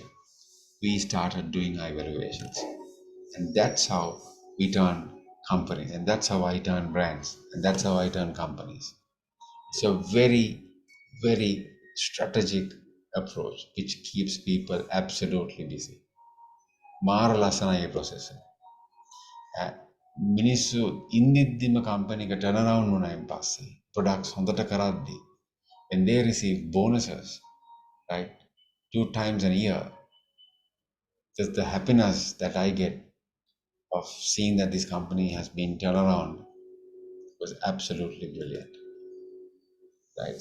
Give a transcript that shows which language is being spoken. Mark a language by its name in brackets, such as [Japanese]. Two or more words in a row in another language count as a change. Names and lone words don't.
[English] We started doing our evaluations. And that's how we turn companies, and that's how I turn brands, and that's how I turn companies. It's a very, very strategic approach which keeps people absolutely busy. [Sinhala] මාර ලස්සනයි ඒ [English] process [Sinhala] එක. මිනිස්සු ඉන්දිද්දිම [English] company එක turn around [Sinhala] වුණායින් පස්සේ [English] products [Sinhala] හොඳට කරද්දී [English] when they receive bonuses, right, 2 times a year, just the happiness that I get of seeing that this company has been turned around was absolutely brilliant. Right.